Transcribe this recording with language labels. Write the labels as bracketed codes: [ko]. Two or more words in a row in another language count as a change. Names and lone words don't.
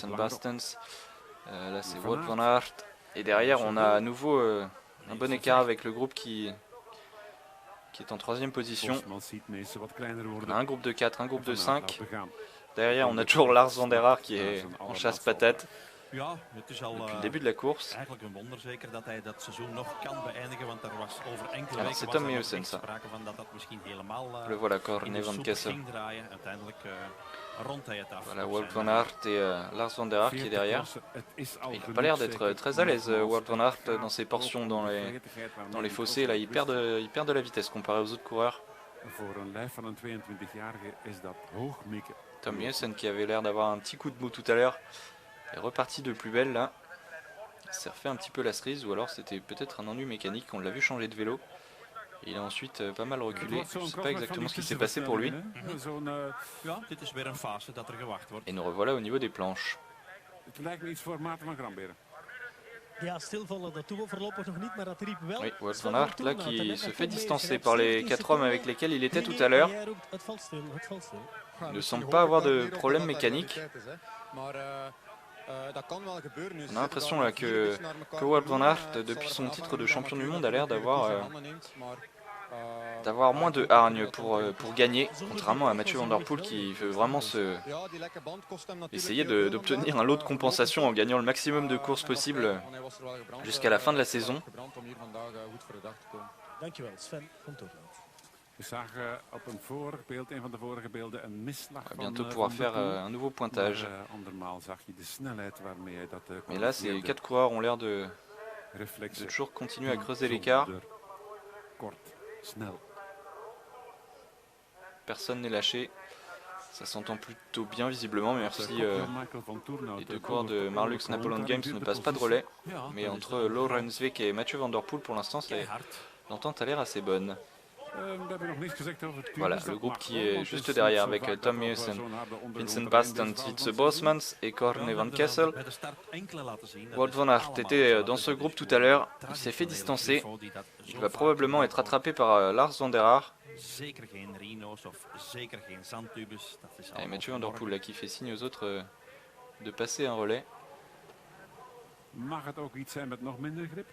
[fr] Là c'est Wout van Aert Et derrière, on a à nouveau un bon écart avec le groupe qui est en 3e position. On a un groupe de 4, un groupe de 5. Derrière, on a toujours Lars van der Haar qui est en chasse-patate [nl] Ja, het is al [fr] depuis le début de la course. [nl] eigenlijk een wonder zeker dat hij dat seizoen nog kan beëindigen, want er was over enkele [fr] Alors, c'est [nl] weken [fr] Tom [nl] was er [fr] Meusen, [nl] nog [fr] ça. [nl] sprake van dat dat misschien helemaal [fr] Le voilà, [nl] in [fr] Corne [nl] de [fr] van [nl] soep [fr] Kessel. [nl] ging draaien. Uiteindelijk rondt hij het af. [fr] Voilà, [nl] op [fr] Wout [nl] zijn, [fr] van Aert et Lars van der Haar qui est derrière. Il n'a pas l'air d'être très à l'aise, Wout van Aert, dans ses portions dans les fossés. Là, il perd de la vitesse comparé aux autres coureurs. [nl] Voor een lijf van een 22-jarige is dat hoog mikken. [fr] Tom Meusen qui avait l'air d'avoir un petit coup de mou tout à l'heure est reparti de plus belle là. Il s'est refait un petit peu la cerise ou alors c'était peut-être un ennui mécanique. On l'a vu changer de vélo. Et il a ensuite pas mal reculé. Je ne sais pas exactement ce qui s'est passé pour lui. [nl] Ja, dit is weer een fase dat er gewacht wordt. [fr] Et nous revoilà au niveau des planches. [nl] Het lijkt me iets voor Maarten van Gramberen. Ja, stilvallen, dat doen we voorlopig nog niet, maar dat riep wel. [fr] Oui, Wout [nl] Sven [fr] van Aert [nl] Thorn [fr] là [nl] uit. En [fr] qui [nl] net [fr] se [nl] dat [fr] fait [nl] Koen [fr] distancer [nl] meegrijpt, [fr] par les [nl] 17 [fr] 4 hommes avec [nl] seconden. [fr] lesquels il était tout [nl] Dingen, [fr] à l'heure. [nl] jij roept, het valt stil, het valt stil. [fr] Il ne semble pas avoir de problème mécanique. On a l'impression là que Wout van Aert, depuis son titre de champion du monde, a l'air d'avoir moins de hargne pour gagner, contrairement à Mathieu Van Der Poel qui veut vraiment essayer d'obtenir un lot de compensation en gagnant le maximum de courses possible jusqu'à la fin de la saison. [nl] Dankjewel, Sven van Toorland. We zagen op een vorig beeld, een van de vorige beelden, een misslag [fr] On va [nl] van [fr] bientôt [nl] Van [fr] pouvoir [nl] der [fr] faire [nl] Poel. [fr] un nouveau pointage. [nl] Maar, andermaal zag je de snelheid waarmee hij dat [fr] Mais là, ces [nl] corrigeerde. [fr] 4 coureurs ont l'air de [nl] Reflexen [fr] toujours continuer à creuser l'écart. [nl] bijzonder kort, snel. [fr] Personne n'est lâché. Ça s'entend plutôt bien visiblement, même si [nl] Michael van Toornout, [fr] les deux coureurs de Marlux Napoleon Games ne passent pas de relais. [nl] Ja, [fr] Mais [nl] dat is [fr] entre Laurens Week et Mathieu Van Der Poel, pour l'instant, [nl] keihard. [fr] l'entente a l'air assez bonne. [nl] We hebben nog niets gezegd over het [fr] Voilà, [nl] team. [fr] le groupe qui [nl] Dat [fr] est [nl] mag [fr] juste [nl] wel, [fr] derrière [nl] want het [fr] avec [nl] is zo [fr] Tom [nl] vaak dat we [fr] Meusen, [nl] zo'n harde ondergrond [fr] Vincent [nl] erin [fr] Bastant, [nl] dit [fr] Wietse [nl] avond [fr] Bosmans et [nl] Ja, [fr] Corne [nl] we [fr] van [nl] hebben [fr] Kessel. [nl] bij de start enkele laten zien. Dat [fr] Wout [nl] is [fr] van Aert [nl] allemaal [fr] était [nl] zo. [fr] dans ce [nl] Dat [fr] groupe [nl] is [fr] tout à [nl] gewoon [fr] l'heure. [nl] een [fr] Il s'est fait [nl] traditionele [fr] distancer. [nl] Griffo die dat [fr] Il [nl] zo [fr] va [nl] vaak [fr] probablement être [nl] gebruikt [fr] rattrapé par Lars van der Haar. [nl] wordt. Zeker geen Rino's of zeker geen zandtubes. Dat is [fr] Et [nl] allemaal [fr] Mathieu Van Der Poel [nl] verborgen. [fr] là, qui fait signe aux autres de passer un relais. [nl] Mag het ook iets zijn met nog minder grip?